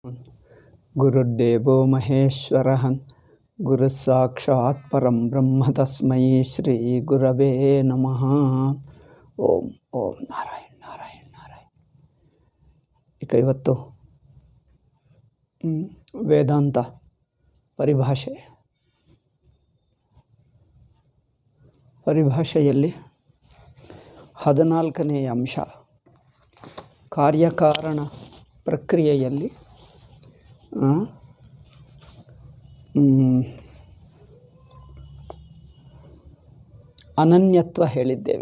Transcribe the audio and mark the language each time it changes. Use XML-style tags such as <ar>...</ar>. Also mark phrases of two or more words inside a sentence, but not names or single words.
<sa>ಗುರುರ್ದೇವೋ ಮಹೇಶ್ವರಃ ಗುರುಃ ಸಾಕ್ಷಾತ್ ಪರಂ ಬ್ರಹ್ಮ ತಸ್ಮೈ ಶ್ರೀ ಗುರವೇ ನಮಃ. ಓಂ ಓಂ ನಾರಾಯಣ್ ನಾರಾಯಣ್ ನಾರಾಯಣ್.</sa> <kn>ಈಗ ಇವತ್ತು ವೇದಾಂತ ಪರಿಭಾಷೆಯಲ್ಲಿ 14ನೇ ಅಂಶ ಕಾರ್ಯಕಾರಣ ಪ್ರಕ್ರಿಯೆಯಲ್ಲಿ ಅನನ್ಯತ್ವ ಹೇಳಿದ್ದೇವೆ.</kn>